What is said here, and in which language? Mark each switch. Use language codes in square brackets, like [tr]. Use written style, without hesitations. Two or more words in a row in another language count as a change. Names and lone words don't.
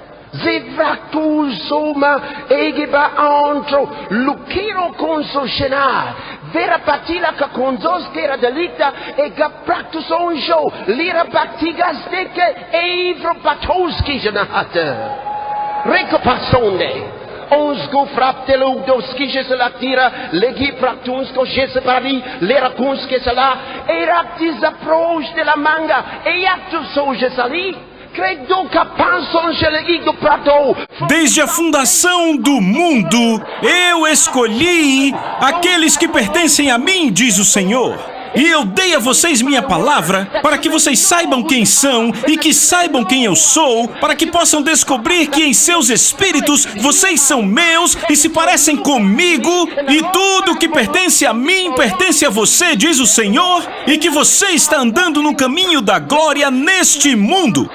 [pt] Zevractusoma egeba antro luciro consociana vera patila ca conzoskera delicta e ga practusonjo lira batigas deke evro patoski janahata recopassonde Onsco frapptelo doskische salatira legi practunsko jesepari lera kunske sala e raptis approach de la manga e actu soje sali. Desde a fundação do mundo, eu escolhi aqueles que pertencem a mim, diz o Senhor. E eu dei a vocês minha palavra, para que vocês saibam quem são e que saibam quem eu sou, para que possam descobrir que em seus espíritos vocês são meus e se parecem comigo, e tudo que pertence a mim pertence a você, diz o Senhor, e que você está andando no caminho da glória neste mundo.